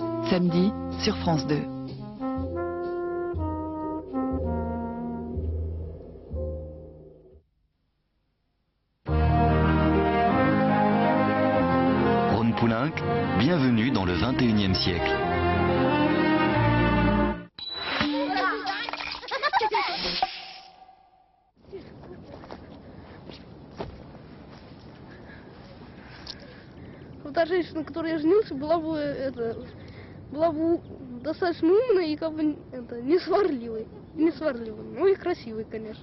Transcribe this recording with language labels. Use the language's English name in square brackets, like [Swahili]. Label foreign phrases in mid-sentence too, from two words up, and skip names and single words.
[French] Samedi sur France 2. Poulenc, bienvenue dans le 21e siècle. [Russian] Та женщина, на которой я женился, была бы достаточно умной и как бы не сварливой, ну и красивой, конечно.